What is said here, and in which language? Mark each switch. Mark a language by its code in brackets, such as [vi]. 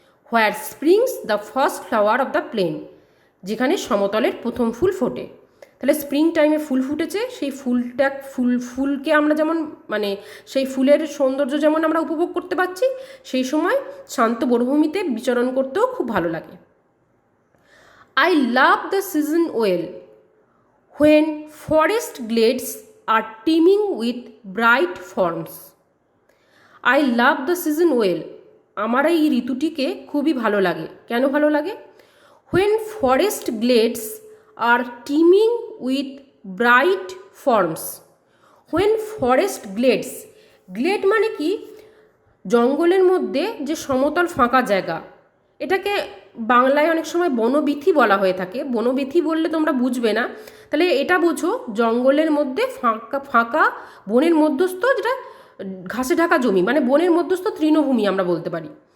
[en] where springs the first flower of the plain, [bn] যেখানে সমতলের প্রথম ফুল ফোটে। তাহলে স্প্রিং টাইমে ফুল ফুটেছে, সেই ফুলকে আমরা যেমন মানে সেই ফুলের সৌন্দর্য যেমন আমরা উপভোগ করতে পারছি, সেই সময় শান্ত বনভূমিতে বিচরণ করতেও খুব ভালো লাগে। [en] I love the season well, when forest glades are teeming with bright forms. I love the season well. [bn] আমার এই ঋতুটিকে খুবই ভালো লাগে। কেন ভালো লাগে? [en] When forest glades are teeming with bright forms. When forest glades, [bn] Glade মানে কি? জঙ্গলের মধ্যে যে সমতল ফাঁকা জায়গা, এটাকে বাংলায় অনেক সময় বনবীথি বলা হয়ে থাকে। বনবীথি বললে তোমরা বুঝবে না, তাহলে এটা বোঝো জঙ্গলের মধ্যে ফাঁকা বনের মধ্যস্থ, যেটা ঘাসে ঢাকা জমি, মানে বনের মধ্যস্থ তৃণভূমি আমরা বলতে পারি।